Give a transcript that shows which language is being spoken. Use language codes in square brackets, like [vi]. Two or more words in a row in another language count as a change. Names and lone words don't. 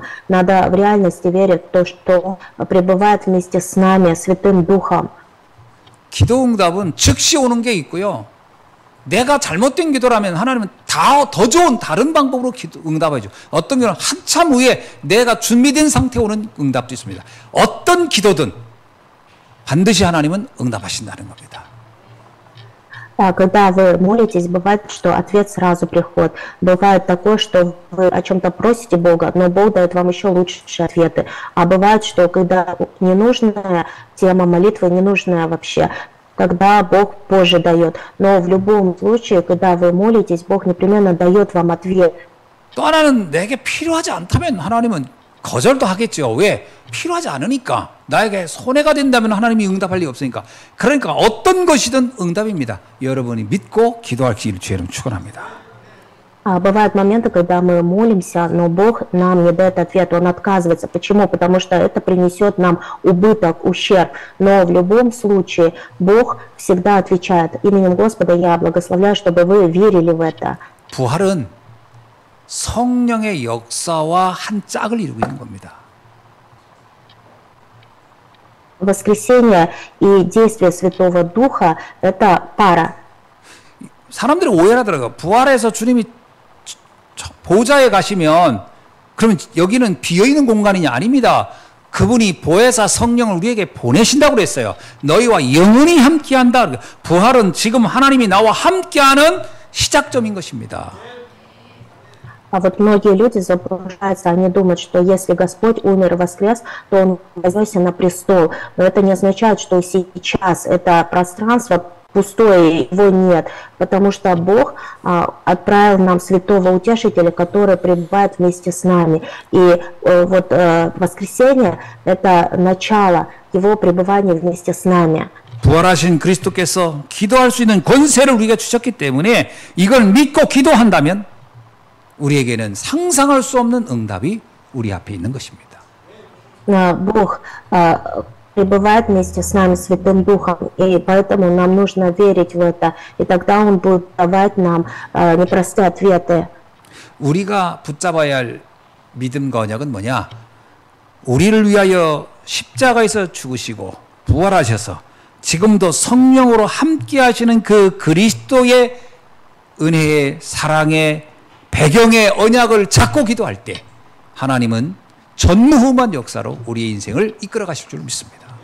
[ru] Надо в реальности верить в то, что Он пребывает вместе с нами, Святым Духом. [ko] 기도 응답은 즉시 오는 게 있고요. 내가 잘못된 기도라면 하나님은 더 좋은 다른 방법으로 응답해줘. 어떤 경우는 한참 후에 내가 준비된 상태에 오는 응답도 있습니다. 어떤 기도든 반드시 하나님은 응답하신다는 겁니다. [ru] Когда вы молитесь, бывает, что ответ сразу приходит. Бывает такое, что вы о чем-то просите Бога, но Бог дает вам еще лучшие ответы. А бывает, что когда ненужная тема молитвы, ненужная вообще, тогда Бог позже дает. Но в любом случае, когда вы молитесь, Бог непременно дает вам ответ. [ko] 또 하나는 내게 필요하지 않다면 하나님은 거절도 하겠죠. 왜? 필요하지 않으니까. 나에게 손해가 된다면 하나님이 응답할 리가 없으니까. 그러니까 어떤 것이든 응답입니다. 여러분이 믿고 기도할 기회를 주님 축원합니다. [ru] Бывают моменты, когда мы молимся, но Бог нам не дает ответ, Он отказывается. Почему? Потому что это принесет нам убыток, ущерб. Но в любом случае Бог всегда отвечает. Именем Господа я благословляю, чтобы вы верили в это. [ko] 부활은 성령의 역사와 한 짝을 이루고 있는 겁니다. [ru] Воскресение и действие Святого Духа – это пара. [ko] 사람들이 오해하더라고요. 부활해서 주님이 보좌에 가시면 그러면 여기는 비어있는 공간이냐? 아닙니다. 그분이 보혜사 성령을 우리에게 보내신다고 그랬어요. 너희와 영원히 함께한다. 부활은 지금 하나님이 на와 함께하는 시작점인 것입니다. [ru] А вот многие люди заблуждаются, они думают, что если Господь умер и воскрес, то Он вознесся на престол. Но это не означает, что сейчас это пространство пустое, его нет, потому что Бог отправил нам Святого Утешителя, который пребывает вместе с нами. И вот воскресение – это начало Его пребывания вместе с нами. [ko] 부활하신 그리스도께서 기도할 수 있는 권세를 우리가 주셨기 때문에 이걸 믿고 기도한다면 우리에게는 상상할 수 없는 응답이 우리 앞에 있는 것입니다. [ru] Бог пребывает вместе с нами Святым Духом, и поэтому нам нужно верить в это, и тогда Он будет давать нам непростые ответы. [ko] 우리가 붙잡아야 할 믿음과 언약은 뭐냐? 우리를 위하여 십자가에서 죽으시고 부활하셔서 지금도 성령으로 함께 하시는 그 그리스도의 은혜의 사랑의 배경의 언약을 잡고 기도할 때 하나님은 전무후무한 역사로 우리의 인생을 이끌어 가실 줄 믿습니다.